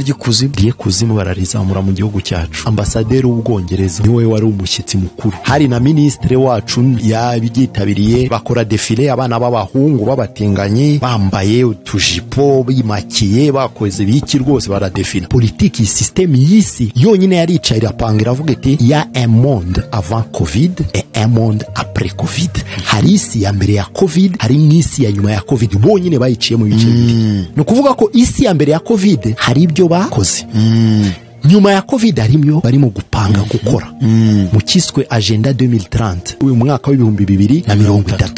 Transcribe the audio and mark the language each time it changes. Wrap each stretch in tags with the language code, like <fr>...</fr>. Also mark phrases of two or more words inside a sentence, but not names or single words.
<rw>ry'ikuzimu bararizamura mu gihugu cyacu. Ambasaderi w'Ubwongereza niwe wari umushyitsi mukuru. Hari na ministre wacu yabigitabiriye, bakora defile, abana b'abahungu b'abatinganyi bambaye utujipo, bimakiye, bakoze biki rwose baradefile. Politiki system y'isi yonyine yaricaye irapanga, iravuga iti</rw> <fr>ya un monde avant Covid et un monde après Covid.</fr> <rw>Hari isi ya mbere ya Covid, hari n'isi ya nyuma ya Covid. Bonyine bayiciye mu bice bibiri. No kuvuga ko isi ya mbere ya Covid hari ibyo bakoze, nyuma ya Covid harimyo barimo gupanga gukora mu kiswe agenda 2030, uyu mwaka w'ibihumbi 2030.</rw>